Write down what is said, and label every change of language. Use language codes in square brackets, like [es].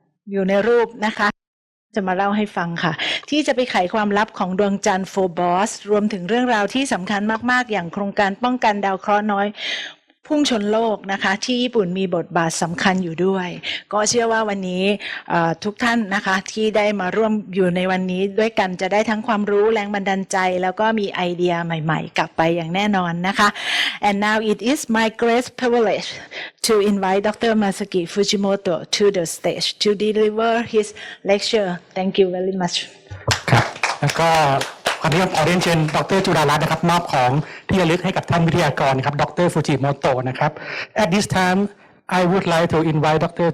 [th] อยู่ในรูปนะคะจะมาเล่าให้ฟังค่ะที่จะไปไขความลับของดวงจันทร์โฟบอสรวมถึงเรื่องราวที่สำคัญมากๆอย่างโครงการป้องกันดาวเคราะห์น้อยพุ่งชนโลกนะคะที่ญี่ปุ่นมีบทบาทสำคัญอยู่ด้วยก็เชื่อว่าวันนี้ทุกท่านนะคะที่ได้มาร่วมอยู่ในวันนี้ด้วยกันจะได้ทั้งความรู้แรงบันดาลใจแล้วก็มีไอเดียใหม่ๆกลับไปอย่างแน่นอนนะคะ [en] and now it is my great privilege to invite Dr. Masaki Fujimoto to the stage to deliver his lecture thank you very much [th] ครับแล้วก็วันนี้ขอเรียนเชิญดร.จุฬารัตน์นะครับมอบของที่ระลึกให้กับท่านวิทยากรครับดร. [en] Fujimoto นะครับ At this time I would like to invite Dr.